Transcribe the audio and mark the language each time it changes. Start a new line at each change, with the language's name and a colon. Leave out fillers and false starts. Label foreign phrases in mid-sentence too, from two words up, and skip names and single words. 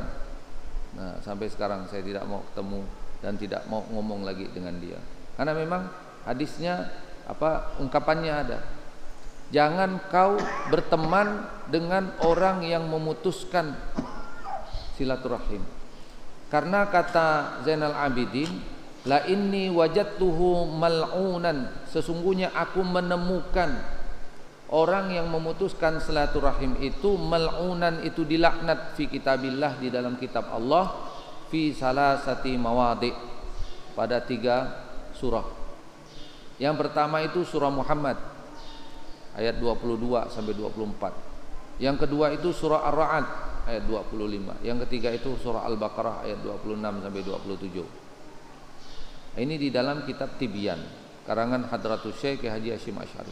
Indonesian: Sampai sekarang saya tidak mau ketemu dan tidak mau ngomong lagi dengan dia. Karena memang hadisnya ungkapannya ada. Jangan kau berteman dengan orang yang memutuskan silaturahim. Karena kata Zainal Abidin,
Arabic: ألا إني وجدته ملعونا,
Indonesian: sesungguhnya aku menemukan orang yang memutuskan silaturahim itu mal'unan, itu dilaknat
Arabic: في كتاب الله,
Indonesian: di dalam kitab Allah,
Arabic: في ثلاثة مواضع',
Indonesian: pada 3 surah. Yang pertama itu surah Muhammad ayat 22 sampai 24. Yang kedua itu surah Ar-Ra'd ayat 25. Yang ketiga itu surah Al-Baqarah ayat 26 sampai 27. Ini di dalam kitab Tibyan karangan Hadratus Syekh Haji Hasyim Asy'ari.